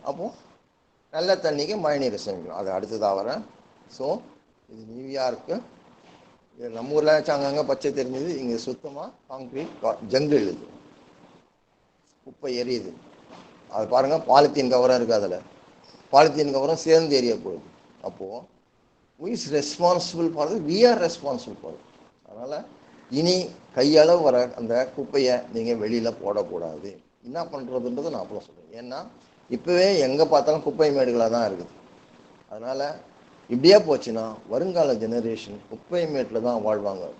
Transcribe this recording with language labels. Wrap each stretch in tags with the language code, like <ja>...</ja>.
<ta>அப்போது நல்ல தண்ணிக்கு மழைநீர் சேமிக்கும். அது அடுத்ததாக வரேன். ஸோ இது நியூயார்க்கு, இது நம்ம ஊரில் வச்சு அங்கங்கே பச்சை தெரிஞ்சது. இங்கே சுத்தமாக கான்கிரீட் ஜங்கிள். இது குப்பை எரியுது. அது பாருங்கள், பாலித்தீன் கவரம் இருக்குது, அதில் பாலித்தீன் கவரம் சேர்ந்து எரிய போகுது. அப்போது</ta> <en>who is responsible for it? We are responsible for it.</en> <ta>அதனால் இனி கையளவு வர அந்த குப்பையை நீங்கள் வெளியில் போடக்கூடாது. என்ன பண்ணுறதுன்றது நான் அப்புறம் சொல்கிறேன். ஏன்னா இப்போவே எங்கே பார்த்தாலும் குப்பை மேடுகளாக தான் இருக்குது. அதனால் இப்படியே போச்சுன்னா வருங்கால ஜெனரேஷன் குப்பை மேட்டில் தான் வாழ்வாங்க.</ta>